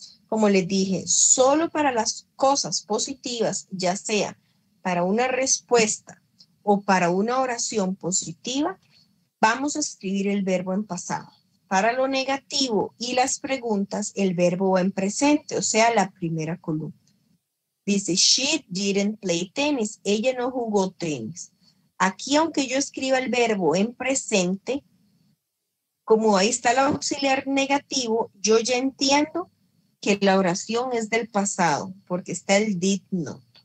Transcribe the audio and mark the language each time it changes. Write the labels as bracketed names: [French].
[Spanish] Como les dije, solo para las cosas positivas, ya sea para una respuesta o para una oración positiva, vamos a escribir el verbo en pasado. Para lo negativo y las preguntas, el verbo va en presente, o sea, la primera columna. Dice, [English] she didn't play tennis. [Spanish] Ella no jugó tenis. Aquí, aunque yo escriba el verbo en presente, como ahí está el auxiliar negativo, yo ya entiendo que la oración es del pasado, porque está el did not.